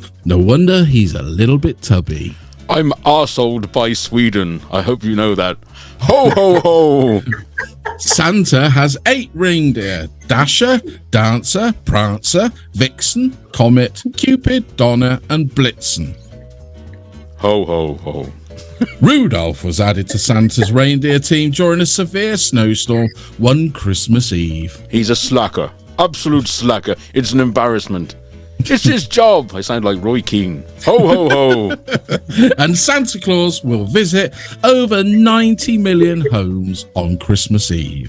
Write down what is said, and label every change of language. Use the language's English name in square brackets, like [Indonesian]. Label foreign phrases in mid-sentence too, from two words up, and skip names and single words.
[English] No wonder he's a little bit tubby. I'm arseholed by Sweden. I hope you know that. Ho, ho, ho. Santa has 8 reindeer: Dasher, Dancer, Prancer, Vixen, Comet, Cupid, Donner, and Blitzen. Ho, ho, ho. Rudolph was added to Santa's reindeer team during a severe snowstorm one Christmas Eve. He's a slacker. Absolute slacker. It's an embarrassment. It's his job. I sound like Roy Keane. Ho, ho, ho. And Santa Claus will visit over 90 million homes on Christmas Eve.